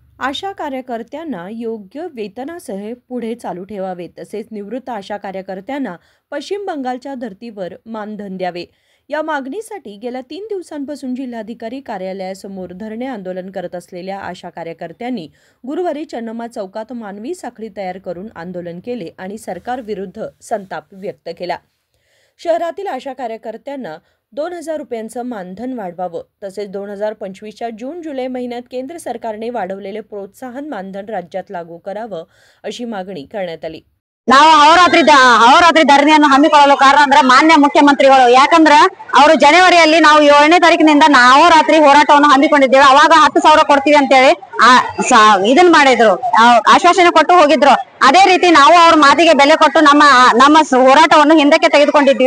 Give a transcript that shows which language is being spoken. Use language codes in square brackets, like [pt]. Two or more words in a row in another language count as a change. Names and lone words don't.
[mr] आशा कार्यकर्त्यांना योग्य वेतनासह पुढे चालू ठेवावे, तसेच निवृत्त आशा कार्यकर्त्यांना पश्चिम बंगालच्या धर्तीवर मानधन द्यावे या मागणीसाठी गेल्या 3 दिवसांपासून जिल्हाधिकारी कार्यालयासमोर धरणे आंदोलन करत असलेल्या आशा कार्यकर्त्यांनी गुरुवारी चन्नम्मा चौकात मानवी साखळी तयार करून आंदोलन केले आणि सरकारविरुद्ध संताप व्यक्त केला। शहरातील आशा कार्यकर्त्यांना 2,000 रुपयांचं मानधन वाढवावं, तसेच 2025च्या जून-जुलै महिन्यात केंद्र सरकारने वाढवलेले प्रोत्साहन मानधन राज्यात लागू करावं अशी मागणी करण्यात आली। [kn] ನಾವು ಅಹೋರಾತ್ರಿ ಧರಣಿಯನ್ನು ಹಮ್ಮಿಕೊಳ್ಳಲು ಕಾರಣ ಅಂದ್ರೆ ಮಾನ್ಯ ಮುಖ್ಯಮಂತ್ರಿಗಳು, ಯಾಕಂದ್ರೆ ಅವರು ಜನವರಿಯಲ್ಲಿ ನಾವು 7ನೇ ತಾರೀಕಿನಿಂದ ಅಹೋರಾತ್ರಿ ಹೋರಾಟವನ್ನು ಹಮ್ಮಿಕೊಂಡಿದ್ದೇವೆ। ಅವಾಗ 10,000 ಕೊಡ್ತೀವಿ ಅಂತ ಹೇಳಿ ಇದನ್ನ ಮಾಡಿದ್ರು, ಆಶ್ವಾಸನೆ ಕೊಟ್ಟು ಹೋಗಿದ್ರು। ಅದೇ ರೀತಿ ನಾವು ಅವ್ರ ಮಾತಿಗೆ ಬೆಲೆ ಕೊಟ್ಟು ನಮ್ಮ ಹೋರಾಟವನ್ನು ಹಿಂದಕ್ಕೆ ತೆಗೆದುಕೊಂಡಿದ್ವಿ।